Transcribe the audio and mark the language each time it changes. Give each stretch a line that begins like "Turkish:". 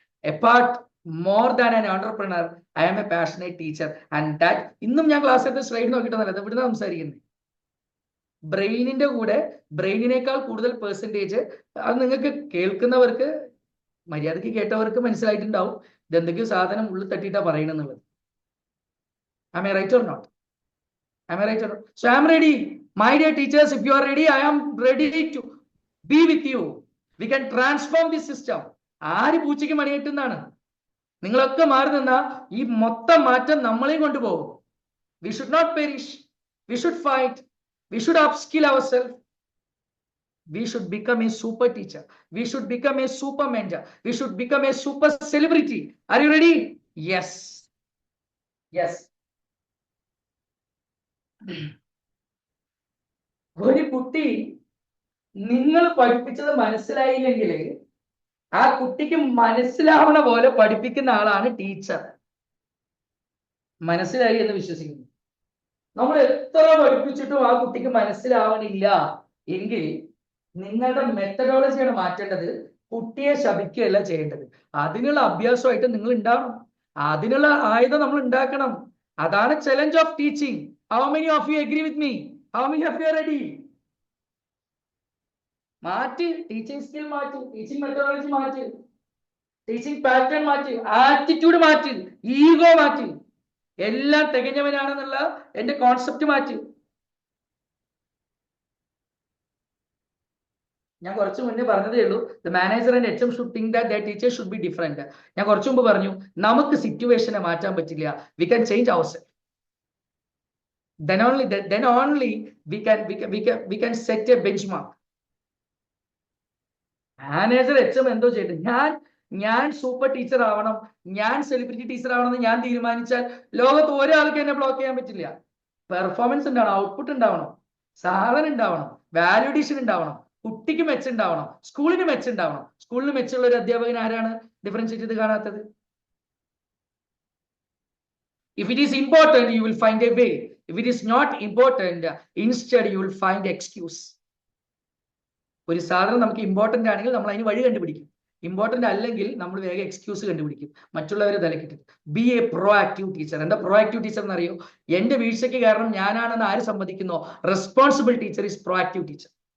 English: Apart more than an entrepreneur, I am a passionate teacher. And that
Malayalam: ഇന്നും ഞാൻ class എടുത്ത് slide നോക്കിയിട്ടൊന്നല്ല, ഇവിടുന്ന് സംസാരിക്കുന്നത്. ബ്രെയിനിന്റെ കൂടെ ബ്രെയിനിനേക്കാൾ കൂടുതൽ പെർസെൻറ്റേജ് അത് നിങ്ങൾക്ക് കേൾക്കുന്നവർക്ക്, മര്യാദയ്ക്ക് കേട്ടവർക്ക് മനസ്സിലായിട്ടുണ്ടാവും ഇതെന്തൊക്കെയോ സാധനം ഉള്ളിൽ തട്ടിയിട്ടാ പറയണെന്നുള്ളത്.
English: Am I right or not? So I am ready. My dear teachers, if you are ready, I am ready to be with you. We can transform this system.
Malayalam: ആര് പൂച്ചയ്ക്ക് മണിയിട്ടുന്നാണ്? നിങ്ങളൊക്കെ മാറി നിന്നാ ഈ മൊത്തം മാറ്റം നമ്മളെയും കൊണ്ടുപോകും.
English: We should not perish. We should fight. We should upskill ourselves. We should become a super teacher. We should become a super mentor. We should become a super celebrity. Are you ready? Yes.
Malayalam: ഒരു കുട്ടി നിങ്ങൾ പഠിപ്പിച്ചത് മനസ്സിലായില്ലെങ്കിൽ ആ കുട്ടിക്ക് മനസ്സിലാവണ പോലെ പഠിപ്പിക്കുന്ന ആളാണ് ടീച്ചർ. മനസ്സിലായി എന്ന് വിശ്വസിക്കുന്നു. നമ്മൾ എത്ര പഠിപ്പിച്ചിട്ടും ആ കുട്ടിക്ക് മനസ്സിലാവണില്ല എങ്കിൽ നിങ്ങളുടെ മെത്തഡോളജിയാണ് മാറ്റേണ്ടത്. കുട്ടിയെ ശപിക്കുകയല്ല ചെയ്യേണ്ടത്. അതിനുള്ള അഭ്യാസമായിട്ട് നിങ്ങൾ ഉണ്ടാവണം. അതിനുള്ള ആയുധം നമ്മൾ ഉണ്ടാക്കണം. അതാണ് challenge of teaching.
English: How many of you agree with me? How many of you are ready?
Malayalam: മാറ്റി, ടീച്ചിങ് സ്കിൽ മാറ്റി, ടീച്ചിങ് മെത്തഡോളജി മാറ്റി, ടീച്ചിങ് പാറ്റേൺ മാറ്റി, ആറ്റിറ്റ്യൂഡ് മാറ്റി, ഈഗോ മാറ്റി, എല്ലാം തികഞ്ഞവനാണെന്നുള്ള എന്റെ കോൺസെപ്റ്റ് മാറ്റി. ഞാൻ കുറച്ചു മുന്നേ പറഞ്ഞതേ ഉള്ളൂ,
English: The manager and HM should think that their teachers should be different.
Malayalam: ഞാൻ കുറച്ചു മുമ്പ് പറഞ്ഞു നമുക്ക് സിറ്റുവേഷനെ മാറ്റാൻ പറ്റില്ല.
English: We can change ourself. then only we can set a benchmark.
Malayalam: Manager HM എന്തോ ചെയ്തിട്ട് ഞാൻ സൂപ്പർ ടീച്ചർ ആവണം, ഞാൻ സെലിബ്രിറ്റി ടീച്ചർ ആവണം എന്ന് ഞാൻ തീരുമാനിച്ചാൽ ലോകത്ത് ഒരാൾക്ക് എന്നെ ബ്ലോക്ക് ചെയ്യാൻ പറ്റില്ല. പെർഫോമൻസ് ഉണ്ടാവണം, ഔട്ട്പുട്ട് ഉണ്ടാവണം, സാധനം ഉണ്ടാവണം, വാല്യൂഡേഷൻ ഉണ്ടാവണം, കുട്ടിക്ക് മെച്ചുണ്ടാവണം, സ്കൂളിന് മെച്ചുണ്ടാവണം. സ്കൂളിന് മെച്ചുള്ള ഒരു അധ്യാപകൻ ആരാണ് ഡിഫറൻഷിയേറ്റ് ചെയ്ത് കാണാത്തത്?
English: If it is important, you will find a way. If it is not important, instead you will find excuse.
Malayalam: ഒരു സാധനം നമുക്ക് ഇമ്പോർട്ടന്റ് ആണെങ്കിൽ നമ്മൾ അതിന് വഴി കണ്ടുപിടിക്കും. ഇമ്പോർട്ടന്റ് അല്ലെങ്കിൽ നമ്മൾ വേഗം എക്സ്ക്യൂസ് കണ്ടുപിടിക്കും, മറ്റുള്ളവരെ തലക്കിട്ടിട്ട്.
English: Be a proactive teacher.
Malayalam: എന്താ പ്രോ ആക്റ്റീവ് ടീച്ചർ എന്നറിയോ? എന്റെ വീഴ്ചയ്ക്ക് കാരണം ഞാനാണെന്ന് ആര് സമ്മതിക്കുന്നോ,
English: Responsible teacher is proactive teacher.